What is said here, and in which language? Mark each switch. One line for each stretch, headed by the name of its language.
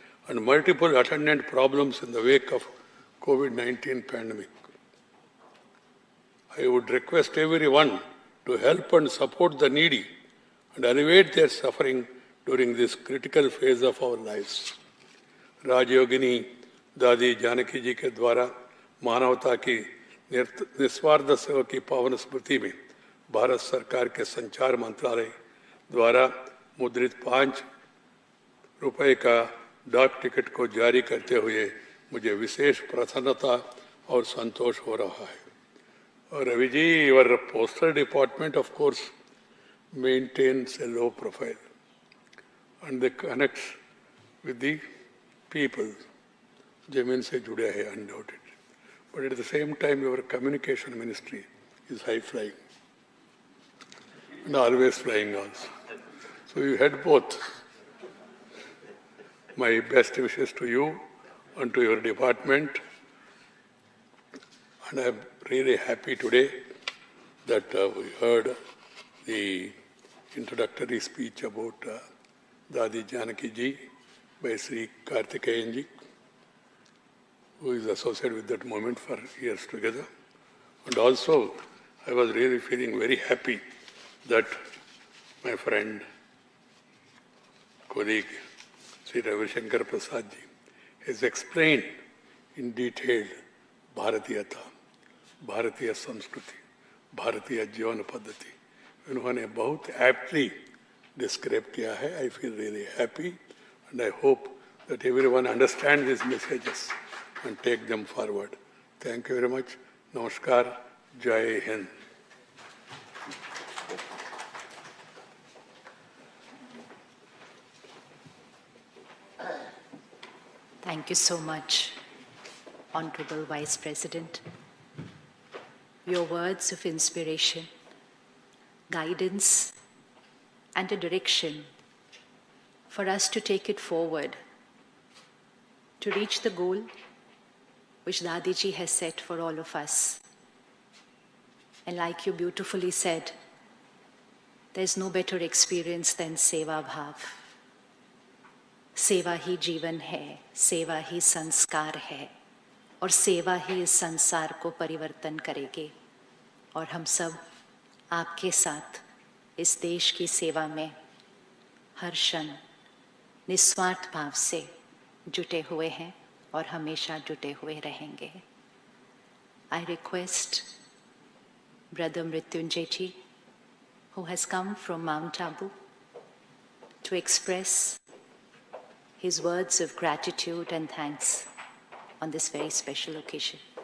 English: and multiple attendant problems in the wake of COVID-19 pandemic. I would request everyone to help and support the needy and alleviate their suffering during this critical phase of our lives.
Hindi: राजयोगिनी दादी जानकी जी के द्वारा मानवता की निस्वार्थ सेवा की पावन स्मृति में भारत सरकार के संचार मंत्रालय द्वारा मुद्रित 5 रुपए का डाक टिकट को जारी करते हुए मुझे विशेष प्रसन्नता और संतोष हो रहा है. और Ravi ji,
English: your postal department of course maintains a low profile and they connects with the people.
Hindi: जमीन से जुड़े हैं
English: undoubted. But at the same time, your communication ministry is high flying and always flying also. So you had both. My best wishes to you and to your department. And I'm really happy today that we heard the introductory speech about Dadi Janaki ji by Sri Karthikeyan ji, who is associated with that moment for years together. And also, I was really feeling very happy that my friend, colleague, Sri Ravi Shankar Prasad ji has explained in detail Bharatiyata,
Hindi: भारतीय संस्कृति, भारतीय जीवन पद्धति. उन्होंने बहुत
English: aptly describe
Hindi: किया है.
English: I feel really happy and I hope that everyone understands these messages and take them forward. Thank you very much. Namaskar. Jai Hind. Thank you so much, Honorable Vice President. Your words of inspiration, guidance, and a direction for us to take it forward, to reach the goal which Dadiji has set for all of us. And like you beautifully said, there's no better experience than Seva Bhav.
Hindi: सेवा ही जीवन है, सेवा ही संस्कार है, और सेवा ही इस संसार को परिवर्तन करेगी. और हम सब आपके साथ इस देश की सेवा में हर क्षण निस्वार्थ भाव से जुटे हुए हैं और हमेशा जुटे हुए रहेंगे.
English: I request Brother Mrityunjay ji, who has come from Mount Abu, to express his words of gratitude and thanks on this very special occasion.